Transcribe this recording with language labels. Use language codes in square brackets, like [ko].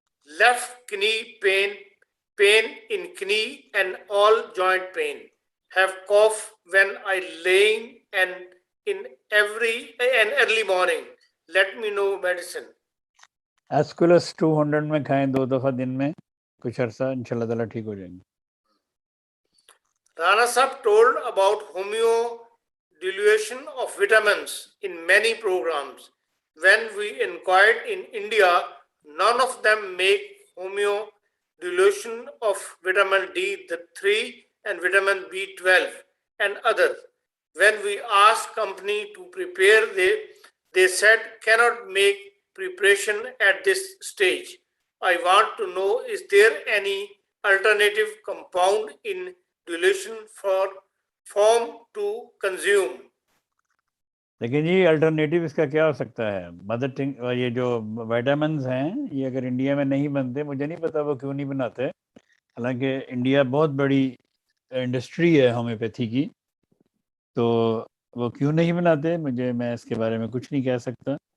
[en] Left knee pain, pain in knee and all joint pain. Have cough when I laying and in an early morning. Let me know medicine. [hi] Aesculus 200 में खाएं 2 दफ़ा दिन में कुछ अरसा, इंशाल्लाह ताला ठीक हो जाएंगे. [en] Rana Sahab told about homeo dilution of vitamins in many programs. When we inquired in India, none of them make homeo dilution of vitamin D3 and vitamin B12 and others. When we asked company to prepare, they said cannot make preparation at this stage. I want to know, is there any alternative compound in dilution for form to consume? [hi] लेकिन जी alternative इसका क्या हो सकता है? Mother टिंग ये जो vitamins हैं ये अगर इंडिया में नहीं बनते, मुझे नहीं पता वो क्यों नहीं बनाते. हालांकि इंडिया बहुत बड़ी इंडस्ट्री है होम्योपैथी की, तो वो क्यों नहीं बनाते मैं इसके बारे में कुछ नहीं कह सकता.